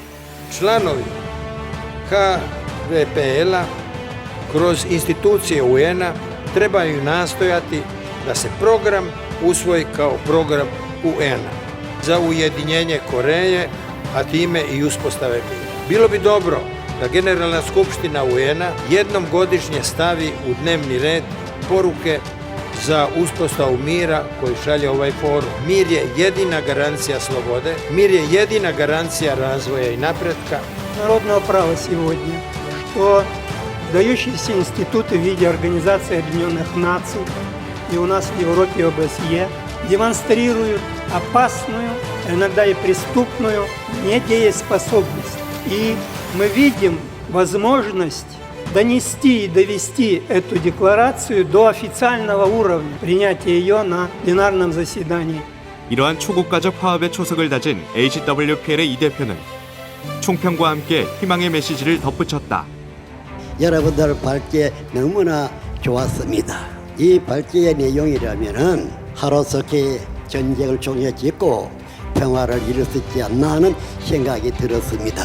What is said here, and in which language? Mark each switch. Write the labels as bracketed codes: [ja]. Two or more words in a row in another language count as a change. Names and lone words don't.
[bs] Članovi HVPL-a kroz institucije UN-a trebaju nastojati da se program usvoji kao program UN-a za ujedinjenje Koreje, a time i uspostave mira. Bilo bi dobro da Generalna skupština UN-a jednom godišnje stavi u dnevni red poruke za uspostavu mira koji šalje ovaj forum. Mir je jedina garancija slobode, mir je jedina garancija razvoja i napretka. [ru] Народного права сегодня, что выдающиеся институты в виде Организации Объединенных Наций и у нас в Европе ОБСЕ демонстрируют опасную, иногда и преступную недееспособность. И мы видим возможность донести и довести эту декларацию до официального уровня, принятия ее на пленарном заседании. [ko] 이러한 초국가적 화합의 초석을 다진 HWPL의 이 대표는 총평과 함께 희망의 메시지를 덧붙였다. 여러분들 발제 너무나 좋았습니다. 이 발제의 내용이라면은 하루속히 전쟁을 종료짓고 평화를 이룰 수 있지 않나 하는 생각이 들었습니다.